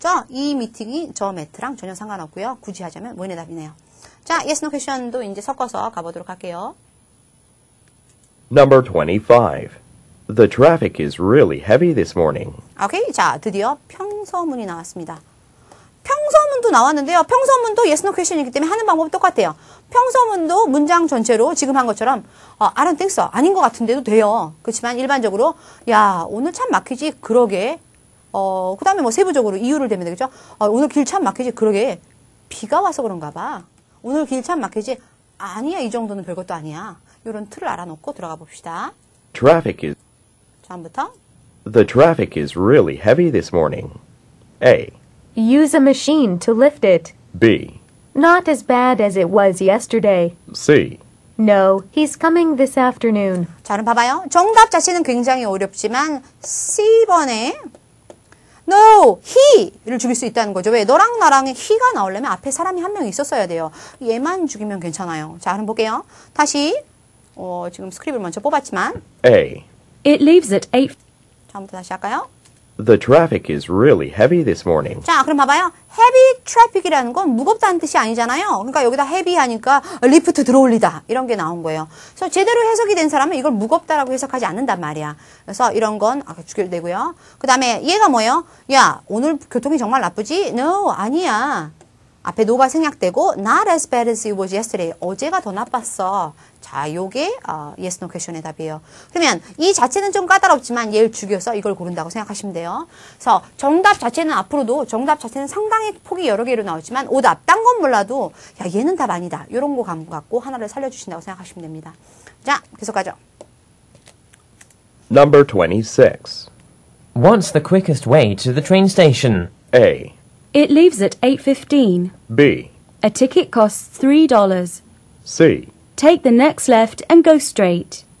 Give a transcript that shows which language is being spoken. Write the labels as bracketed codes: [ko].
[ko] 이 미팅이 저 매트랑 전혀 상관없고요. 굳이 하자면 원의 답이네요. 자, yes, no question도 이제 섞어서 가보도록 할게요. [en] Number 25. The traffic is really heavy this morning. [ko] 오케이, 자, 드디어 평서문이 나왔습니다. 평서문도 나왔는데요. 평서문도 yes, no question이기 때문에 하는 방법이 똑같아요. 평서문도 문장 전체로 지금 한 것처럼 [en] I don't think so. [ko] 아닌 것 같은데도 돼요. 그렇지만 일반적으로 야, 오늘 참 막히지. 그러게. 그 다음에 뭐 세부적으로 이유를 대면 되겠죠. 오늘 길 참 막히지. 그러게. 비가 와서 그런가 봐. 오늘 길 참 막히지. 아니야, 이 정도는 별것도 아니야. 이런 틀을 알아놓고 들어가 봅시다. [en] Traffic is [ko] 다음부터. [en] The traffic is really heavy this morning. A. Use a machine to lift it. B. Not as bad as it was yesterday. C. No, he's coming this afternoon. [ko] 자, 그럼 봐봐요. 정답 자체는 굉장히 어렵지만 C번에 No, he를 죽일 수 있다는 거죠. 왜? 너랑 나랑 he가 나오려면 앞에 사람이 한 명 있었어야 돼요. 얘만 죽이면 괜찮아요. 자, 그럼 볼게요. 다시 지금 스크립을 먼저 뽑았지만 [en] A. It leaves at 8. [ko] 다음부터 다시 할까요? [en] The traffic is really heavy this morning. [ko] 자, 그럼 봐봐요. heavy traffic이라는 건 무겁다는 뜻이 아니잖아요. 그러니까 여기다 heavy 하니까 리프트 들어올리다 이런 게 나온 거예요. 그래서 제대로 해석이 된 사람은 이걸 무겁다라고 해석하지 않는단 말이야. 그래서 이런 건 주결되고요. 그 다음에 얘가 뭐예요? 야, 오늘 교통이 정말 나쁘지? No, 아니야. 앞에 no가 생략되고 [en] not as bad as it was yesterday. [ko] 어제가 더 나빴어. 자, 요게 yes, no question의 답이에요. 그러면 이 자체는 좀 까다롭지만 얘를 죽여서 이걸 고른다고 생각하시면 돼요. 그래서 정답 자체는 앞으로도 정답 자체는 상당히 폭이 여러 개로 나오지만 오답, 딴 건 몰라도 야, 얘는 답 아니다. 이런 거 갖고 하나를 살려주신다고 생각하시면 됩니다. 자, 계속 가죠. [en] Number 26. What's the quickest way to the train station? A. It leaves at 8:15. B. A ticket costs $3. C. Take the next left and go straight.